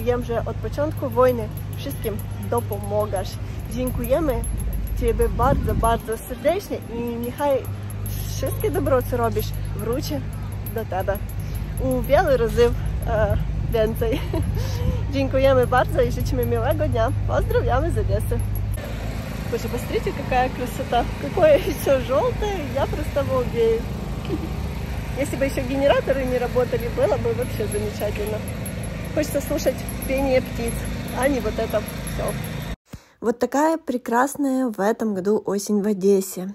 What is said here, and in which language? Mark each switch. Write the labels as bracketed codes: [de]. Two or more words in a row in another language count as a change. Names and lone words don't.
[pl] Wiem, że od początku wojny wszystkim dopomagasz. Dziękujemy Ciebie bardzo, bardzo serdecznie i niechaj wszystkie dobro, co robisz, wróci do Ciebie u wielu razy więcej. Dziękujemy bardzo i życzymy miłego dnia. Pozdrawiamy z Одессы. [ru] Боже, посмотрите, какая красота. Какое все желтое, я просто обалдею. Если бы еще генераторы не работали, было бы вообще замечательно. Хочется слушать пение птиц, а не вот это все. Вот такая прекрасная в этом году осень в Одессе.